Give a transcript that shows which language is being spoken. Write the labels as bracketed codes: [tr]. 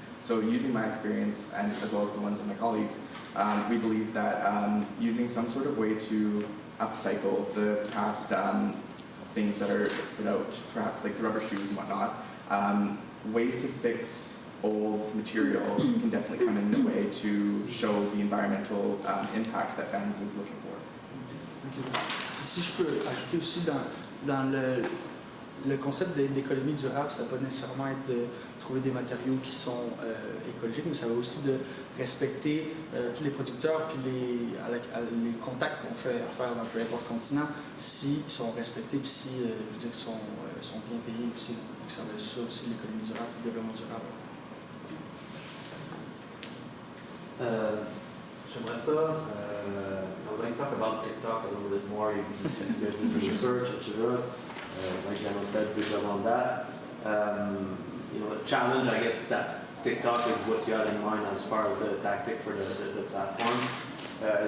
[en] So using my experience, and as well as the ones of my colleagues, we believe that using some sort of way to upcycle the past things that are put out, perhaps like the rubber shoes and whatnot, ways to fix old material can definitely come in a way to show the environmental impact that Vans is looking for. [fr] Si je peux ajouter aussi dans le concept d'économie durable, ça ne va pas nécessairement être de trouver des matériaux qui sont écologiques, mais ça va aussi de respecter tous les producteurs puis les contacts qu'on fait affaire dans peu importe continent, s'ils sont respectés puis si, je veux dire, sont bien payés aussi. Donc ça va être ça aussi, l'économie durable et le développement durable. J'aimerais ça, [en] I'd like to talk about TikTok a little bit more. You guys do the research, etc. Like Daniel said, good job on that. The challenge, I guess, that's TikTok is what you had in mind as far as the tactic for the platform.